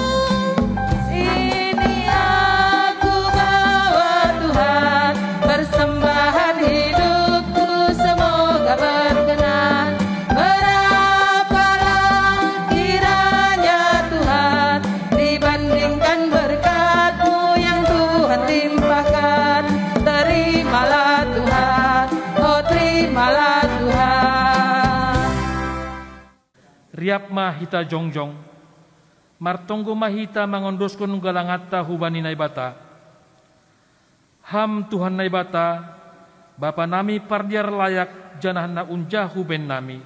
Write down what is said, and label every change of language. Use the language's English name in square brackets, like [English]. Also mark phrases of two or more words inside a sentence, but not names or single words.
[Indonesian] Sini aku bawa Tuhan, persembahan hidupku semoga berkenan. Berapalah kiranya Tuhan dibandingkan berkat-Mu yang Tuhan limpahkan. Terimalah Tuhan, oh terimalah Tuhan. [Simeulue] Riap ma hita jongjong, martonggo ma hita mangondoskon galangata hubani naibata. Ham Tuhan naibata, Bapa nami pardiar layak janah na unjah huben nami.